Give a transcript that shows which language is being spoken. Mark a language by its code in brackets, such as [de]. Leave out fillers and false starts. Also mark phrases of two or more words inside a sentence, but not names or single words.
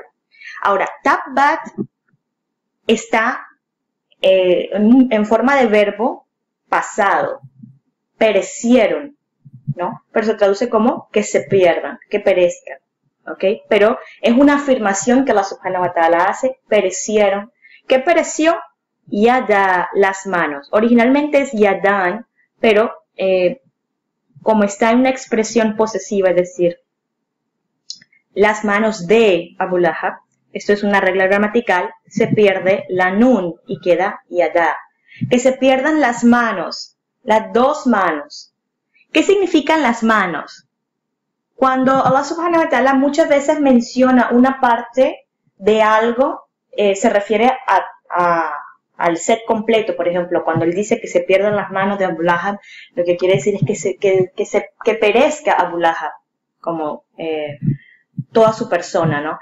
[es] Ahora, tabbat está en forma de verbo pasado, perecieron, ¿no? Pero se traduce como que se pierdan, que perezcan, ¿ok? Pero es una afirmación que [ar] الله سبحانه وتعالى [es] hace, perecieron. ¿Qué pereció? Yada, las manos. Originalmente es yadan, pero como está en una expresión posesiva, es decir, las manos de Abu Lahab, esto es una regla gramatical, se pierde la nun y queda yada. Que se pierdan las manos, las dos manos. ¿Qué significan las manos? Cuando [ar] الله سبحانه وتعالى [es] muchas veces menciona una parte de algo, se refiere al set completo. Por ejemplo, cuando él dice que se pierdan las manos de Abu Lahab, lo que quiere decir es que perezca Abu Lahab, como toda su persona, ¿no?